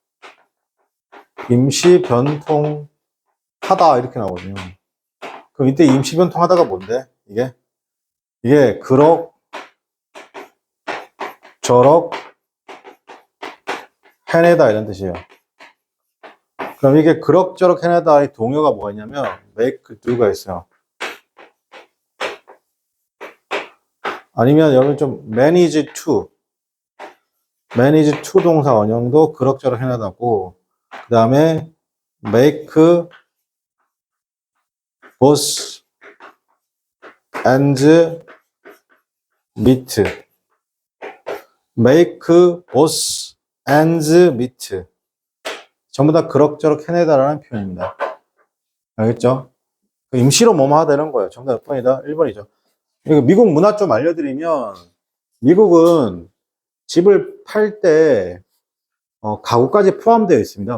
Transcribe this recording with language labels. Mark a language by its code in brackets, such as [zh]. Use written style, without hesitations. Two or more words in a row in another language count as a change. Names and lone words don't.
[ko] 임시 변통하다 이렇게 나오거든요. 그럼 이때 임시 변통하다가 뭔데? 이게 그럭 저럭 해내다 이런 뜻이에요. 그럼 이게 그럭저럭 해내다의 동요가 뭐가 있냐면 [en] make do [ko] 가 있어요. 아니면 여러분 좀 [en] manage to [ko] 동사 원형도 그럭저럭 해내다고. 그 다음에 [en] make boss and meet. make boss and meet. [ko] 전부 다 그럭저럭 해내다라는 표현입니다. 알겠죠? 임시로 뭐뭐 하다 이런 거예요. 정답 몇 번이다? 1번이죠. 미국 문화 좀 알려드리면, 미국은 집을 팔 때 가구까지 포함되어 있습니다.